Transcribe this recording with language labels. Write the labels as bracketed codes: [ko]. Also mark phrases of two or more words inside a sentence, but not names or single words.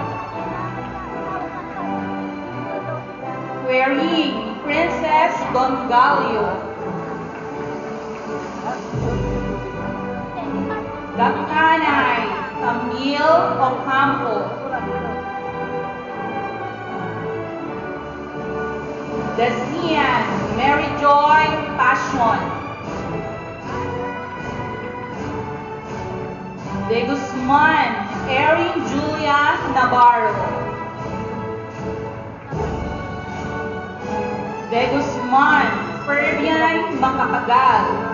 [tl] Quering Princess Don Gallo. Dakanay Camille Ocampo. Dasian Mary Joy Passion. De Guzman Erin Julia Navarro. De Guzman Ferbian Macapagal.